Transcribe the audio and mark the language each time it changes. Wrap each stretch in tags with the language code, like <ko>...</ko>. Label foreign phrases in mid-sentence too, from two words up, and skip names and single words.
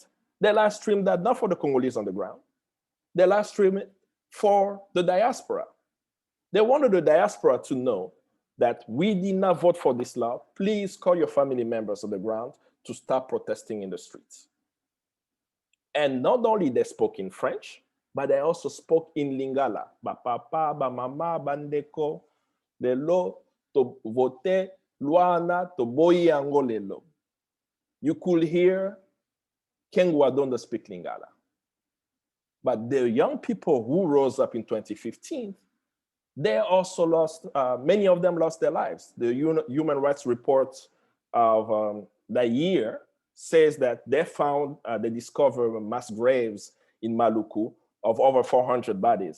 <en>They live stream that not for the Congolese on the ground. They live stream it for the diaspora. They wanted the diaspora to know that we did not vote for this law. Please call your family members on the ground to start protesting in the streets. And not only they spoke in French, but they also spoke in Lingala.</en> <ln>Ba papa, ba mama, bandeko, lelo, to vote, luana, to boyi ango lelo.</ln> <en>You could hear Kengwa Dondo speak Lingala. But the young people who rose up in 2015, they also lost, many of them lost their lives. The human rights report of that year says that they discovered mass graves in Maluku of over 400 bodies.</en>